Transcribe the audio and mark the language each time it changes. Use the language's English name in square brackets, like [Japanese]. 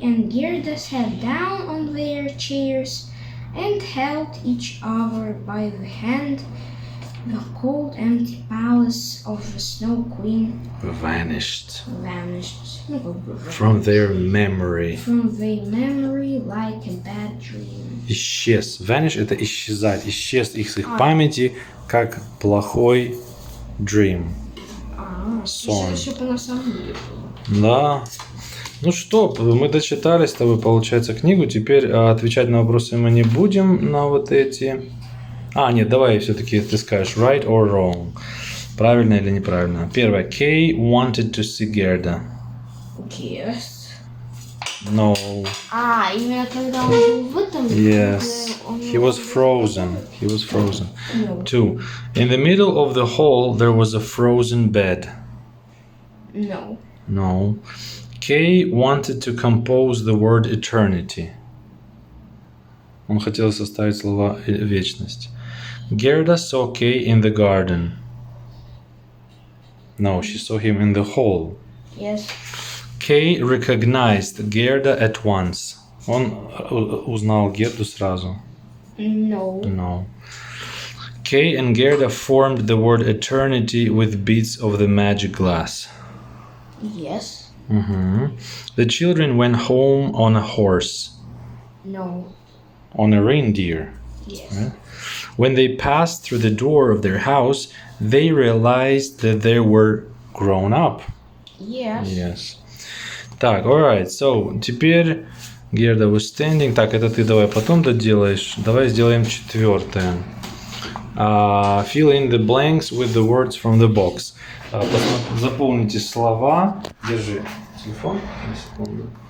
[English] and Gerda sat down on their chairs and held each other by the hand, The cold, empty palace of the Snow Queen vanished vanished from their memory. from their memory like a bad dream. [Russian] Исчез. Vanish — это исчезать. Исчез их с их памяти, как плохой dream. Сон. Чтобы на самом деле было. Да. Ну что, мы дочитали с тобой, получается, книгу. Теперь отвечать на вопросы мы не будем, на вот эти. Нет, давай все-таки ты скажешь [English] right or wrong. [Russian] Правильно или неправильно. [English] Первое. Kay wanted to see Gerda. Yes. No. [Russian] Именно когда он был в этом... [English] Yes. He was frozen. He was frozen. No. 2. In the middle of the hall there was a frozen bed. No. No. Kay wanted to compose the word eternity. [Russian] Он хотел составить слова вечность. [English] Gerda saw Kay in the garden. No, she saw him in the hall. Yes. Kay recognized Gerda at once. [Russian] Он узнал Герду сразу. [English] No. No. Kay and Gerda formed the word eternity with beads of the magic glass. Yes. The children went home on a horse. No. On a reindeer. Yes. Right? When they passed through the door of their house, they realized that they were grown up. Yes. Yes. Так, alright, so, теперь Gerda was standing. [Russian] Так, это ты давай потом доделаешь. Давай сделаем четвертое. [English] Fill in the blanks with the words from the box. [Russian] Заполните слова. Держи телефон на секунду.